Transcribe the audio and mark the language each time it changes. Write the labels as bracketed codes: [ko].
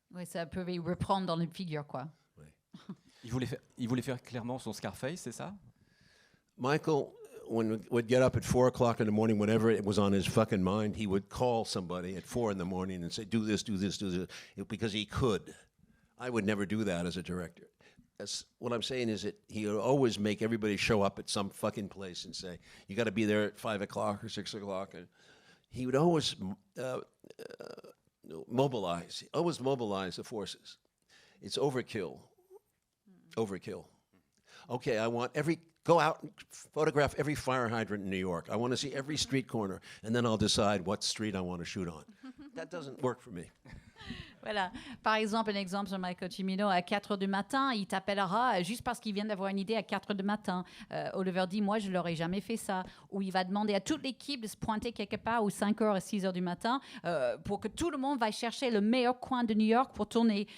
[fr] Oui, ça peut reprendre dans les figures, quoi. Oui. Il voulait faire clairement son Scarface, c'est ça? [en] Michael, when would get up at 4 o'clock in the morning, whenever it was on his fucking mind, he would call somebody at 4 in the morning and say, do this, because he could. I would never do that as a director. What I'm saying is that he would always make everybody show up at some fucking place and say, you got to be there at 5 o'clock or 6 o'clock. And he would always mobilize the forces. It's overkill. Okay, go out and photograph every fire hydrant in New York. I want to see every street corner, and then I'll decide what street I want to shoot on. That doesn't work for me. [fr] Voilà. Par exemple, un exemple sur Michael Cimino, à 4 heures du matin, il t'appellera juste parce qu'il vient d'avoir une idée à 4 heures du matin. Oliver dit, moi, je l'aurais jamais fait ça. Ou il va demander à toute l'équipe de se pointer quelque part aux 5 heures et 6 heures du matin pour que tout le monde va chercher le meilleur coin de New York pour tourner.